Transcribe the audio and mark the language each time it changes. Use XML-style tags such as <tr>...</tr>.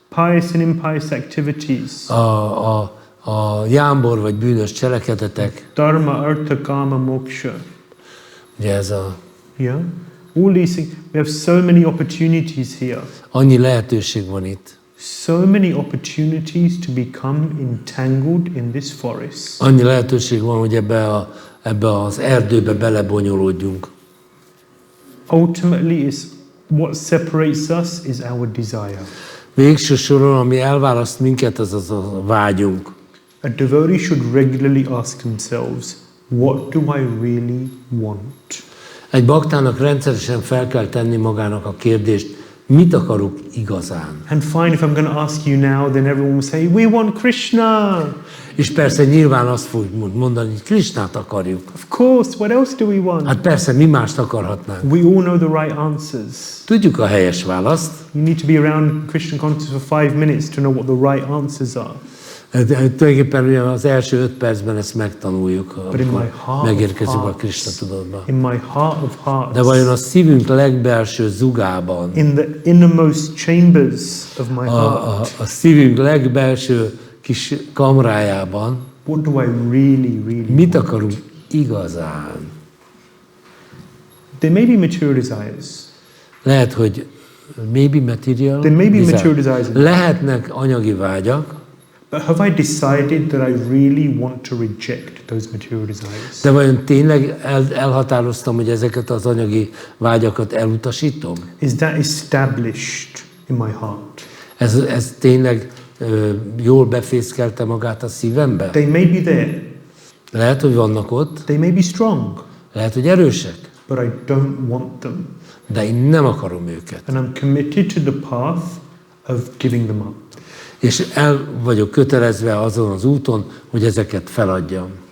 <en>Pious and impious activities.</en> <hu>A jámbor vagy bűnös cselekedetek.</hu> <en>Dharma, artha, kama, moksha.</en> <hu>Ugye ez a...</hu> <en>Yeah. All these things. We have so many opportunities here.</en> <hu>Annyi lehetőség van itt.</hu> <en>So many opportunities to become entangled in this forest.</en> <hu>Annyi lehetőség van, hogy ebbe az erdőbe belebonyolódjunk.</hu> <en>Ultimately, what separates us is our desire.</en> <hu>Végső soron, ami elválaszt minket, az a vágyunk.</hu> <en>A devotee should regularly ask themselves, what do I really want?</en> <hu>Egy baktának rendszeresen fel kell tenni magának a kérdést, mit akarok igazán?</hu> <en>And fine, if I'm going to ask you now, then everyone will say, we want Krishna.</en> <hu>És persze nyilván azt fogjuk mondani, hogy Krishnát akarjuk.</hu> <en>Of course, what else do we want?</en> <hu>Hát persze, mi mást akarhatnánk?</hu> <en>We all know the right answers.</en> <hu>Tudjuk a helyes választ.</hu> <en>You need to be around Krishna consciousness for 5 minutes to know what the right answers are.</en> <hu>Tulajdonképpen az első 5 percben ezt megtanuljuk, amikor megérkezünk a Krishna tudatba.</hu> <en>In my heart of hearts.</en> <hu>De vajon a szívünk legbelső zugában,</hu> <en>in the innermost chambers of my heart,</en> <hu>a szívünk legbelső kis kamrájában,</hu> <en>What do I really</en> <hu>Mit</hu> <en>want?</en> <hu>akarunk igazán?</hu> <en>There may be material desires.</en> <hu>Lehet, hogy</hu> <en>maybe material There may be desire. material desires.</en> <hu>Lehetnek anyagi vágyak,</hu> <en>But have I decided that I really want to reject those material desires?</en> <hu>de vajon tényleg elhatároztam, hogy ezeket az anyagi vágyakat elutasítom?</hu> <en>Is that established in my heart?</en> <hu>Ez tényleg jól befészkelte magát a szívembe?</hu> <en>They may be there.</en> <hu>Lehet, hogy vannak ott,</hu> <en>They may be strong,</en> <hu>lehet, hogy erősek,</hu> <en>but I don't want them.</en> <hu>de én nem akarom őket.</hu> <en>And I'm committed to the path of giving them up.</en> <hu>És el vagyok kötelezve azon az úton, hogy ezeket feladjam.</hu>